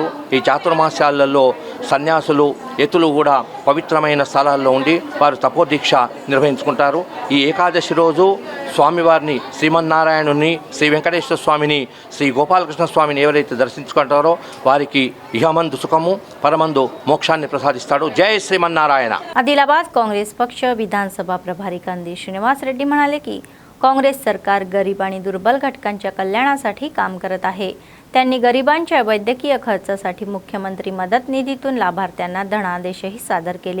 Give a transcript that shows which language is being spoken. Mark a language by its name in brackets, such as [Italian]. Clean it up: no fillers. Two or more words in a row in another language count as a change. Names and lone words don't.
[Telugu] ఈ చాతుర్మాస్యాలలో సన్యాసులు యతులు కూడా పవిత్రమైన స్థలాల్లో ఉండి వారు తపోదీక్ష నిర్వహించుకుంటారు. ఈ ఏకాదశి రోజు స్వామివారిని, శ్రీమన్నారాయణుని, శ్రీ వెంకటేశ్వర స్వామిని, శ్రీ గోపాలకృష్ణ స్వామిని ఎవరైతే దర్శించుకుంటారో వారికి ఇహమందు సుఖము, పరమందు మోక్షాన్ని ప్రసాదిస్తాడు. జై श्रीमन्नारायण. [Marathi] आदिलाबाद काँग्रेस पक्ष विधानसभा प्रभारी कंदी श्रीनिवास रेड्डी म्हणाले की काँग्रेस सरकार गरीब आणि दुर्बल घटकांच्या कल्याणासाठी काम करत आहे. त्यांनी गरिबांच्या वैद्यकीय खर्चासाठी मुख्यमंत्री मदत निधीतून लाभार्थ्यांना धनादेशही सादर केले.